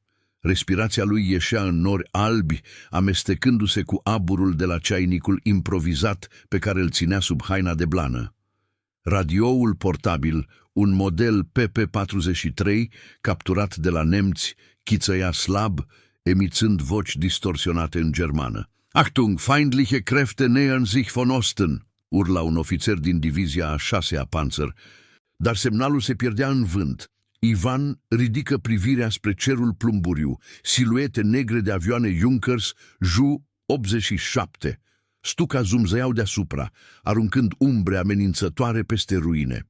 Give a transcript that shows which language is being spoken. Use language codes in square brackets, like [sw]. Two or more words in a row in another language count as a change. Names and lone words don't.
[ro] Respirația lui ieșea în nori albi, amestecându-se cu aburul de la ceainicul improvizat pe care îl ținea sub haina de blană. Radioul portabil, un model PP-43, capturat de la nemți, chițăia slab, emițând voci distorsionate în germană. [de] Achtung, feindliche Kräfte nähern sich von Osten, [ro] urla un ofițer din divizia a 6-a Panzer, dar semnalul se pierdea în vânt. Ivan ridică privirea spre cerul plumburiu, siluete negre de avioane Junkers Ju-87. Stuca zumzăiau deasupra, aruncând umbre amenințătoare peste ruine.